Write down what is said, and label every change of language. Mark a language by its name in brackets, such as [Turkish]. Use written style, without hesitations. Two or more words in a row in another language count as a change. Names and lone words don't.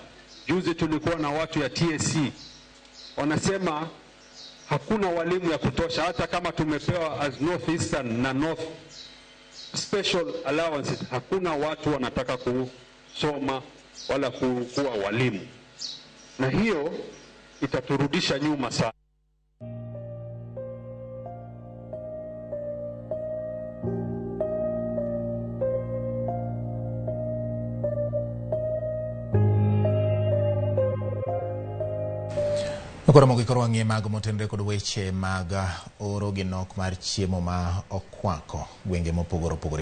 [Swahili] Juzi tulikuwa na watu ya TSC wanasema hakuna walimu ya kutosha, hata kama tumepewa as Northeastern na North [English] special allowances, [Swahili] hakuna watu wanataka kusoma wala kuwa walimu, na hiyo itaturudisha nyuma sana. [Luo (Kenya and Tanzania)] Ramogi koro wang'e mago motenore kod weche mag oro gi nok mar chiemo ma okwako gwenge mopogore opogore.